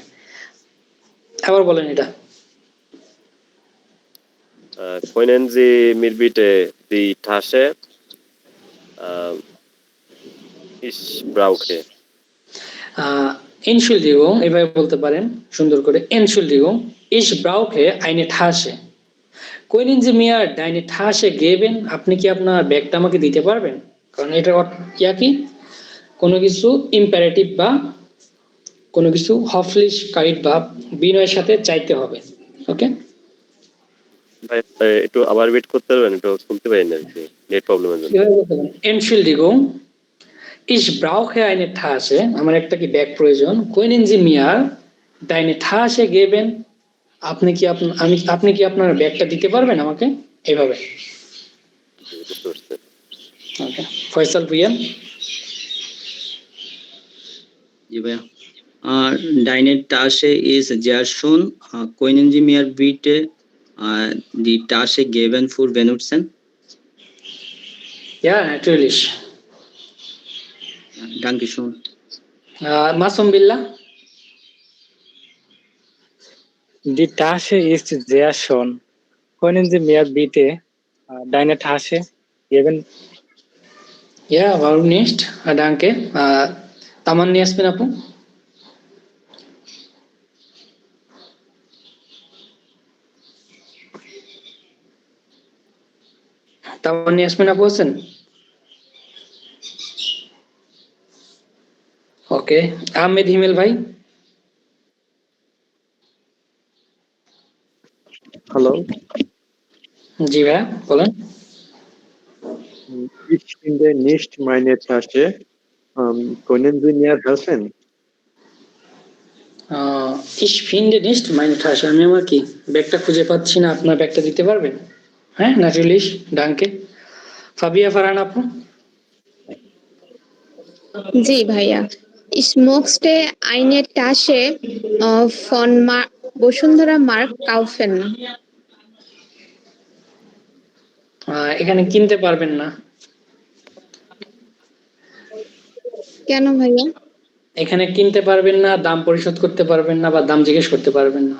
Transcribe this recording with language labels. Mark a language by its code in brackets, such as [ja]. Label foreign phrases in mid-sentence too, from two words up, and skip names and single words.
[bn] আবার বলেন এটা। [de] Können Sie mir bitte die Tasche, ich brauche. [bn] Entschuldigung, এভাবে বলতে পারেন সুন্দর করে। [de] Entschuldigung, ich brauche eine Tasche. Können Sie mir deine Tasche geben? [bn] আপনি কি আপনার ব্যাগটা আমাকে দিতে পারবেন? কারণ এটার ইয়া কি, কোনো কিছু ইম্পারেটিভ বা কোনো কিছু হফলিশকারী বা বিনয়ের সাথে চাইতে হবে। ওকে, ভাই একটু আবার ওয়েট করতে পারবেন, একটু শুনতে পাই না নেট প্রবলেমের জন্য। কিভাবে বলতে পারেন? [de] Entschuldigung, ich brauche eine Tasche. [bn] আমার একটা কি ব্যাগ প্রয়োজন। [de] Können Sie mir deine Tasche geben? [bn] আপনি কি আপনার ব্যাগটা দিতে পারবেন আমাকে? এইভাবে। বুঝতে পারছি। ওকে, ফয়সাল ভুইয়া। জি ভাইয়া। [de] Deine Tasche ist sehr schön. Können Sie mir bitte die Tasche geben für benutzen? Ja, natürlich. Dankeschön. [bn] মাসুম বিল্লাহ। [de] Die Tasche ist sehr schön. Können Sie mir bitte deine Tasche geben? Ja, warum nicht? Danke. [bn] তামান্নি ইয়াসমিন আপু। তামান্নি ইয়াসমিন আপু আছেন? ওকে, আহমেদ হিমেল ভাই। [de] Hallo, [bn] জি ভাইয়া, বলেন। [de] ich finde nicht meine Tasche. Können Sie mir helfen? Ich finde nicht meine Tasche. [bn] আমি আমার কি ব্যাগটা খুঁজে পাচ্ছি না, আপনার ব্যাগটা দিতে পারবেন? হ্যাঁ, [de] natürlich, danke. [bn] ফাবিয়া ফারহান আপু। জি ভাইয়া। [de] Ich möchte eine Tasche von বসুন্ধরা মার্ক kaufen. [bn] এখানে কিনতে পারবেন না। কেন ভাইয়া? এখানে কিনতে পারবেন না, দাম পরিশোধ করতে পারবেন না, বা দাম জিজ্ঞেস করতে পারবেন না।